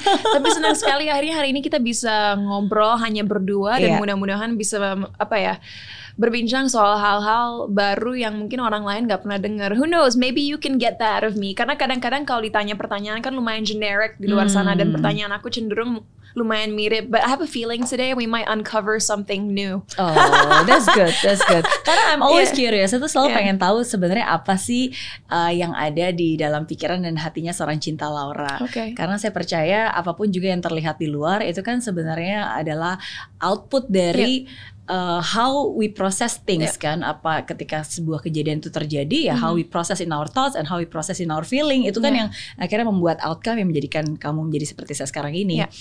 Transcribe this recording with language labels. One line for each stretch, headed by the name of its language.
Indonesian: Tapi senang sekali akhirnya hari ini kita bisa ngobrol hanya berdua dan mudah-mudahan bisa berbincang soal hal-hal baru yang mungkin orang lain gak pernah dengar.
English: Who knows, maybe you can get that out of me.
Indonesian: Karena kadang-kadang kalau ditanya pertanyaan kan lumayan generic di luar sana, dan pertanyaan aku cenderung lumayan mirip.
English: But I have a feeling today we might uncover something new. Oh, that's good. Karena I'm always curious.
Indonesian: Itu selalu pengen tahu sebenarnya apa sih yang ada di dalam pikiran dan hatinya seorang Cinta Laura.
English: Okay.
Indonesian: Karena saya percaya apapun juga yang terlihat di luar itu kan sebenarnya adalah output dari
English: how we process things
Indonesian: kan. Apa ketika sebuah kejadian itu terjadi, ya
English: how we process in our thoughts and how we process in our feeling,
Indonesian: itu kan yang akhirnya membuat outcome yang menjadikan kamu menjadi seperti saya sekarang ini.